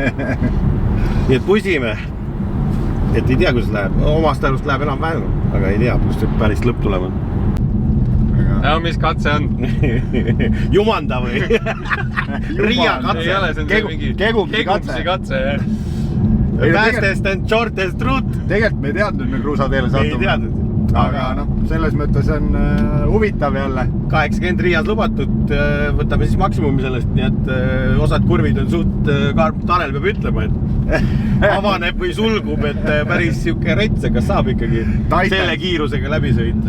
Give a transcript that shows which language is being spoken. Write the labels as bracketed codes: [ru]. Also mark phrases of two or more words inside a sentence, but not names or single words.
[et] Nii et pusime. Et ei tea, kuidas läheb. Omast arust läheb enam vähem, aga ei tea, kus see päris lõpp tulema. Ja, mis katse on? Jumanda või? Riia katse. Ei ole, see on see mingi kegumsi katse. [en] Fastest and shortest route. [et] Tegelikult me ei teadnud, me kruusateele satume. Ei teadnud. Aga selles mõttes on huvitav jälle. 80 Riias lubatud, võtame siis maksimumi sellest, nii et osad kurvid on suht, Tanel peab ütlema, et avaneb või sulgub, et päris siuke rets, kas saab ikkagi selle kiirusega läbi sõita.